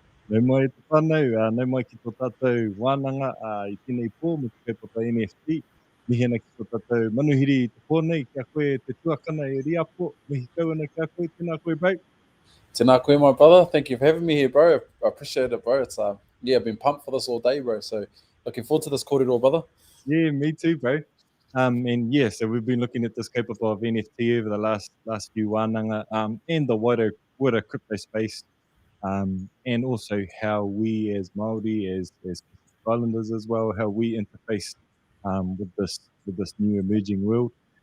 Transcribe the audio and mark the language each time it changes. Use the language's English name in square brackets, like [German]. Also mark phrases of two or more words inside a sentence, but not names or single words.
[Māori] Nau mai te whānau, nau mai ki tō tātou wānanga i tēnei pō mo te kaupapa NFT. Mihi ana ki tō tātou manuhiri i te pōnei, kia koe te tuakana e Riapo, mihi kau ana kia koe, tēnā koe bro. Tēnā koe, [English] my brother. Thank you for having me here, bro. I appreciate it, bro. It's yeah, I've been pumped for this all day, bro. So looking forward to this kōrero, brother. Yeah, me too, bro. And yeah, so we've been looking at this kaupapa of NFT over the last few wānanga, and the wider crypto space, and also how we as Māori, as Islanders as well, how we interface with this new emerging world.